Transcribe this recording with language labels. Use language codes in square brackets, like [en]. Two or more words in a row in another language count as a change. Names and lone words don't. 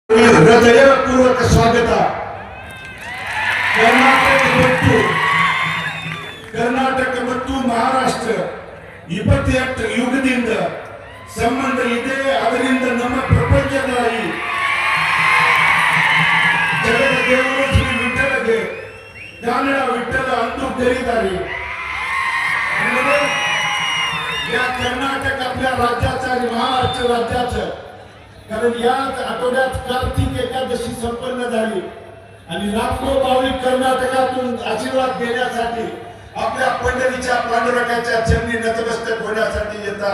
[mr] हृदयपूर्वक स्वागत [kn] कर्नाटक ಮತ್ತು ಮಹಾರಾಷ್ಟ್ರ 28 ಯುಗದಿಂದ ಸಂಬಂಧ ಇದೆ. ಅದರಿಂದ ನಮ್ಮ ಪ್ರಪಂಚದ ಈ ಜಗದ ದೇವರು ಶ್ರೀ ವಿಠ್ಠಲಗೆ ಕನ್ನಡ ವಿಠ್ಠಲ [mr] अंतू करीदारी या कर्नाटक आपल्या राज्याचा आणि महाराष्ट्र राज्याचं, कारण याच आठवड्यात कार्तिक एकादशी संपन्न झाली आणि लाखो भाविक कर्नाटकातून आशीर्वाद घेण्यासाठी आपल्या पंढरीच्या पांडुरंगाच्या चरणी नतमस्तक होण्यासाठी येतात.